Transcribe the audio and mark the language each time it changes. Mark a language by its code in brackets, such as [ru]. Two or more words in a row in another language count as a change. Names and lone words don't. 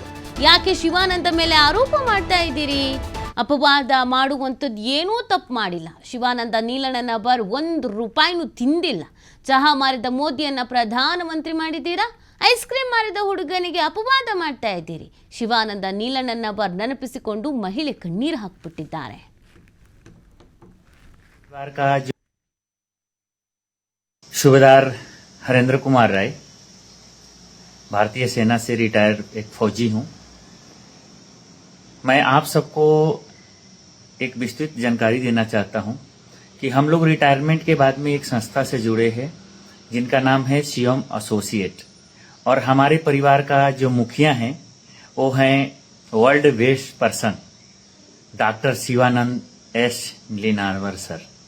[kn] ಯಾಕೆ ಶಿವಾನಂದ ಮೇಲೆ ಆರೋಪ ಮಾಡ್ತಾ ಇದ್ದೀರಿ? ಅಪವಾದ ಮಾಡುವಂಥದ್ದು ಏನೂ ತಪ್ಪು ಮಾಡಿಲ್ಲ. ಶಿವಾನಂದ ನೀಲಣ್ಣನವರ್ 1 ರೂಪಾಯಿನೂ ತಿಂದಿಲ್ಲ. ಚಹಾ ಮಾರಿದ ಮೋದಿಯನ್ನ ಪ್ರಧಾನಮಂತ್ರಿ ಮಾಡಿದ್ದೀರಾ? ಐಸ್ ಕ್ರೀಮ್ ಮಾರಿದ ಹುಡುಗನಿಗೆ ಅಪವಾದ ಮಾಡ್ತಾ ಇದ್ದೀರಿ. ಶಿವಾನಂದ ನೀಲಣ್ಣನವರ್ ನೆನಪಿಸಿಕೊಂಡು ಮಹಿಳೆ ಕಣ್ಣೀರು ಹಾಕಿಬಿಟ್ಟಿದ್ದಾರೆ. [hi] सूबेदार हरेंद्र कुमार राय, भारतीय सेना से रिटायर एक फौजी हूं। मैं आप सबको एक विस्तृत जानकारी देना चाहता हूं कि हम लोग रिटायरमेंट के बाद में एक संस्था से जुड़े हैं जिनका नाम है शिवम एसोसिएट, और हमारे परिवार का जो मुखिया हैं वो हैं [en] world best person doctor [hi] शिवानंद एस नीलनवर सर।